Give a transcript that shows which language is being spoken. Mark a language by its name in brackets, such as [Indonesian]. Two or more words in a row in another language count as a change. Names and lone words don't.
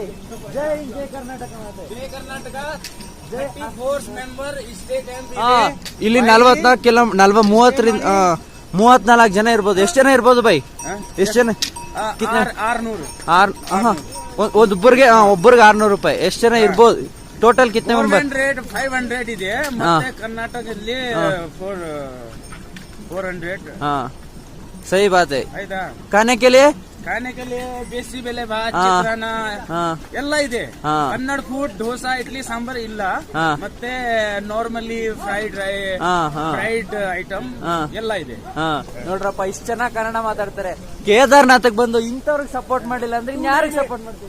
[Kannada] ಜೈ ಜೈ ಕರ್ನಾಟಕ. ಇಲ್ಲಿ 34 ಜನ ಇರ್ಬೋದು. ಎಷ್ಟು ಜನ ಇರ್ಬೋದು ಬೈ? ಎಷ್ಟು ಜನ? ಒಬ್ಬರಿಗೆ 600 ರೂಪಾಯಿ. ಎಷ್ಟು ಜನ ಇರ್ಬೋದು ಟೋಟಲ್? ಕಿತ್ನೆ 500 ಇದೆ. ಕರ್ನಾಟಕದಲ್ಲಿ 400. [Hindi] हाँ सही बात है. खाने के लिए [Kannada] ಬೇಸಿ ಬೆಲೆ ಭಾತ್, ಚಿತ್ರಾನ್ನ ಎಲ್ಲ ಇದೆ. ಕನ್ನಡ ಫುಡ್ ದೋಸಾ, ಇಡ್ಲಿ, ಸಾಂಬಾರ್ ಇಲ್ಲ. ಮತ್ತೆ [English] normally fried item [Kannada] ಎಲ್ಲ ಇದೆ. ನೋಡ್ರಪ್ಪ, ಇಷ್ಟು ಚೆನ್ನಾಗಿ ಕನ್ನಡ ಮಾತಾಡ್ತಾರೆ. ಕೇದಾರ್ನಾಥಕ್ ಬಂದು ಇಂಥವ್ರಿಗೆ ಸಪೋರ್ಟ್ ಮಾಡಿಲ್ಲ ಅಂದ್ರೆ ಯಾರಿಗೆ ಸಪೋರ್ಟ್ ಮಾಡ್ತೀವಿ?